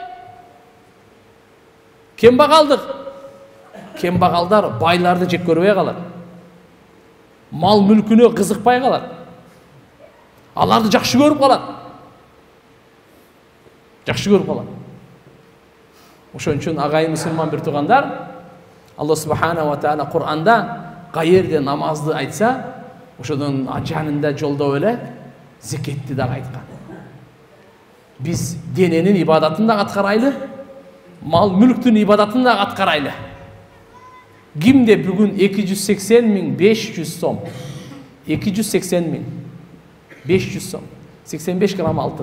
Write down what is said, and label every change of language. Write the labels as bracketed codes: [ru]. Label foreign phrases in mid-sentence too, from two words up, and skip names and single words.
[ky] Кембагалдар байларды жек көрбөй калат. Мал мүлкүнө кызыкпай калат. Аларды жакшы көрүп калат. Ошон үчүн агайын мусулман бир туугандар, [ar] الله سبحانه وتعالى [ky] Кур'анда каерде намазды айтса, ошодон жанында жолдоп эле зекетти дагы айткан. Биз дененин ибадатын дагы аткарайлы, мал мүлктүн ибадатын дагы аткарайлы. Кимде бүгүн 280.500 сом, 280.500 сом, 85 грамм алтын.